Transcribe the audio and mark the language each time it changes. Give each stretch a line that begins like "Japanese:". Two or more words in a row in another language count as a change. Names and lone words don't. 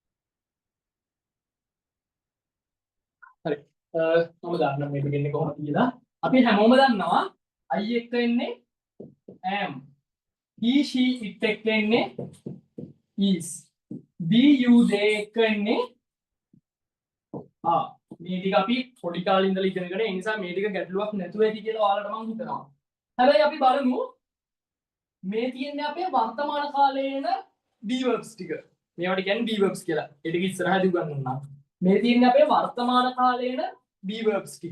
Sinhala: හරි. මම දන්නවා මේක වෙන්නේ කොහොමද කියලා. අපි හැමෝම දන්නවා I එක්ක එන්නේ am.
English: he she it
Sinhala: එක්ක එන්නේ is.
English: be you they
Sinhala: එක්ක එන්නේ මේ ටික අපි පොඩි කාලේ ඉඳලා ඉගෙනගෙන ඒ නිසා මේ ටික ගැටලුවක් නැතුව ඇති කියලා ඔයාලට මම හිතනවා. හැබැයි අපි බලමු මේ තියෙන්නේ අපේ වර්තමාන කාලයේ එන
English: be verbs
Sinhala: ටික. මේවට කියන්නේ
English: be verbs
Sinhala: කියලා. ඒ ටික ඉස්සරහදී උගන්වන්නම්. මේ තියෙන්නේ අපේ වර්තමාන කාලයේ එන
English: be verbs
Sinhala: ටික.